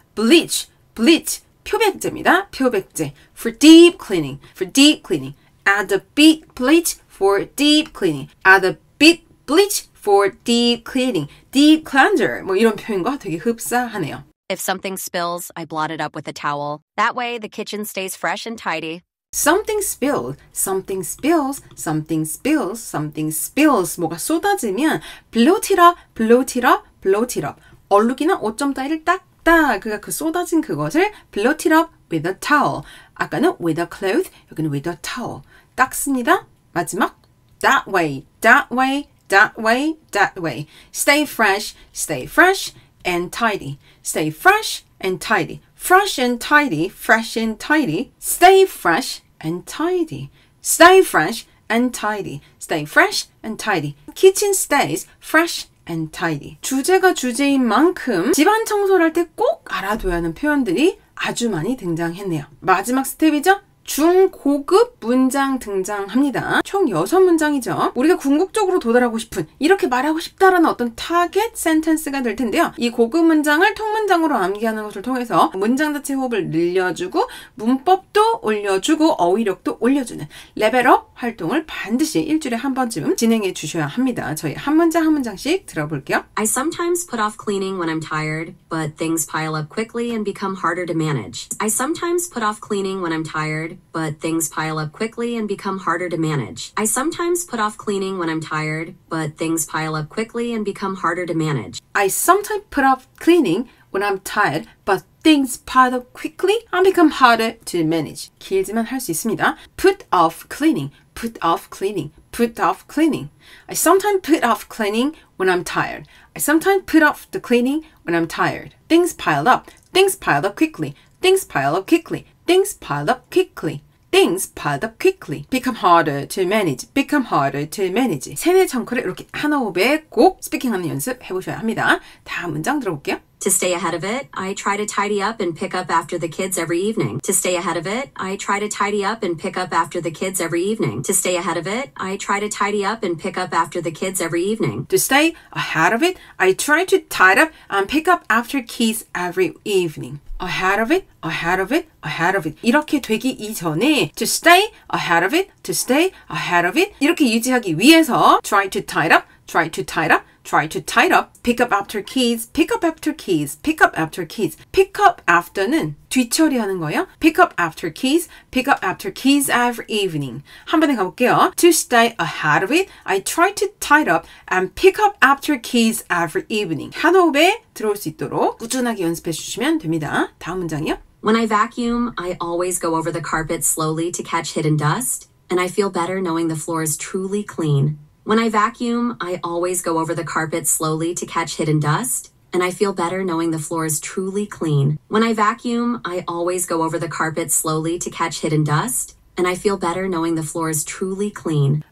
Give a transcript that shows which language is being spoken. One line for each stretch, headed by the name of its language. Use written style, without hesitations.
English: bleach, bleach.
Korean: 표백제입니다. 표백제.
English: for deep cleaning. for deep cleaning. add a bit bleach for deep cleaning. add a bit bleach for deep cleaning. deep cleanser.
Korean: 뭐 이런 표현과 되게 흡사하네요.
English: If something spills, I blot it up with a towel. That way, the kitchen stays fresh and tidy. something spilled, something spills, something spills, something spills.
Korean: 뭐가 쏟아지면
English: bloat it up, bloat it up, bloat it up.
Korean: 얼룩이나 오점 따위를 닦다. 그가 그 쏟아진 그것을
English: bloat it up with a towel. 아까는 with a cloth, 여기는 with a towel.
Korean: 닦습니다.
English: 마지막 that way, that way, that way, that way. stay fresh and tidy. stay fresh and tidy. fresh and tidy, fresh and tidy. stay fresh and tidy. stay fresh and tidy. stay fresh and tidy. kitchen stays fresh and tidy.
Korean: 주제가 주제인 만큼 집안 청소를 할 때 꼭 알아둬야 하는 표현들이 아주 많이 등장했네요. 마지막 스텝이죠? 중고급 문장 등장합니다. 총 6문장이죠. 우리가 궁극적으로 도달하고 싶은, 이렇게 말하고 싶다라는 어떤 타겟 센텐스가 될 텐데요. 이 고급 문장을 통문장으로 암기하는 것을 통해서 문장 자체 호흡을 늘려주고 문법도 올려주고 어휘력도 올려주는 레벨업 활동을 반드시 일주일에 한 번쯤 진행해 주셔야 합니다. 저희 한 문장 한 문장씩 들어볼게요.
English: I sometimes put off cleaning when I'm tired, but things pile up quickly and become harder to manage. I sometimes put off cleaning when I'm tired, but things pile up quickly and become harder to manage. I sometimes put off cleaning when I'm tired, but things pile up quickly and become harder to manage. I sometimes put off cleaning when I'm tired, but things pile up quickly and become harder to manage.
Korean: 길지만 할 수 있습니다.
English: Put off cleaning, put off cleaning, put off cleaning. I sometimes put off cleaning when I'm tired. I sometimes put off the cleaning when I'm tired. Things piled up quickly. Things pile up quickly. Things piled up quickly. Things piled up quickly. Become harder to manage. Become harder to manage.
Korean: 세네 청크를 이렇게 한 호흡에 꼭 스피킹하는 연습 해보셔야 합니다. 다음 문장 들어볼게요.
English: To stay ahead of it, I try to tidy up and pick up after the kids every evening. To stay ahead of it, I try to tidy up and pick up after the kids every evening. To stay ahead of it, I try to tidy up and pick up after the kids every evening. To stay ahead of it, I try to tidy up and pick up after kids every evening. Ahead of it, ahead of it, ahead of it.
Korean: 이렇게 되기 이전에
English: to stay ahead of it, to stay ahead of it
Korean: 이렇게 유지하기 위해서
English: try to tidy up, try to tidy up, try to tidy up, pick up after kids, pick up after kids, pick up after kids. pick up after는
Korean: 뒤처리하는 거예요.
English: pick up after kids, pick up after kids every evening.
Korean: 한 번에 가볼게요.
English: To stay ahead of it, I try to tidy up and pick up after kids every evening.
Korean: 한 호흡에 들어올 수 있도록 꾸준하게 연습해 주시면 됩니다. 다음 문장이요.
English: When I vacuum, I always go over the carpet slowly to catch hidden dust, and I feel better knowing the floor is truly clean. When I vacuum, I always go over the carpet slowly to catch hidden dust, and I feel better knowing the floor is truly clean. When I vacuum, I always go over the carpet slowly to catch hidden dust, and I feel better knowing the floor is truly clean.